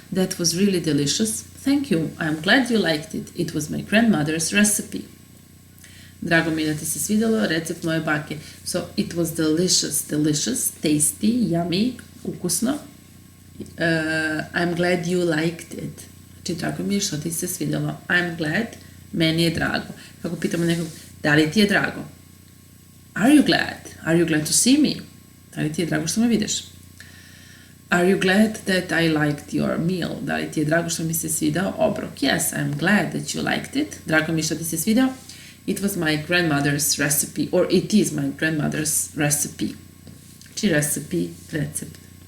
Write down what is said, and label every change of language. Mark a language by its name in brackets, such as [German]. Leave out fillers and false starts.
[English] That was really delicious. Thank you. I'm glad you liked it. It was my grandmother's recipe. [Serbian] Drago mi je da ti se svidjelo, recept moje bake. [English] So, it was delicious, tasty, yummy, ukusno. I'm glad you liked it. [Serbian] Znači, drago mi je što ti se svidjelo. [English] I'm glad, [Serbian] meni je drago. Kako pitamo nekog, da li ti je drago? [English] Are you glad? Are you glad to see me? [Serbian] Da li ti je drago što me vidiš? [English] Are you glad that I liked your meal? [Serbian] Da li ti je drago što mi se svidao obrok? [English] Yes, I'm glad that you liked it. [Serbian] Drago mi je što ti se svidao. [English] It was my grandmother's recipe, or it is my grandmother's recipe. [Serbian] Znači recipe, recept.